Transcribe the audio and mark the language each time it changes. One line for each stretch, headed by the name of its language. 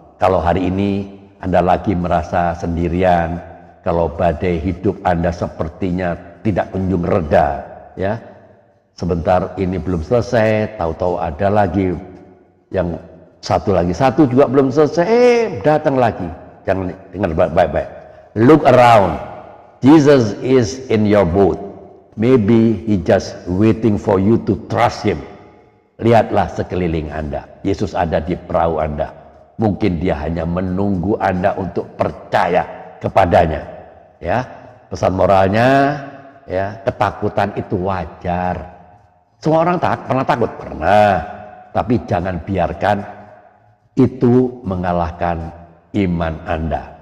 Indonesian: Kalau hari ini Anda lagi merasa sendirian, kalau badai hidup Anda sepertinya tidak kunjung reda, ya, sebentar ini belum selesai, tahu-tahu ada lagi yang satu juga belum selesai, datang lagi. Jangan dengar baik-baik.
English: Look around. Jesus is in your boat. Maybe he just waiting for you to trust him.
Indonesian: Lihatlah sekeliling Anda. Yesus ada di perahu Anda. Mungkin dia hanya menunggu Anda untuk percaya kepadanya. Ya, pesan moralnya, ya, ketakutan itu wajar. Semua orang pernah takut, pernah. Tapi jangan biarkan itu mengalahkan iman Anda.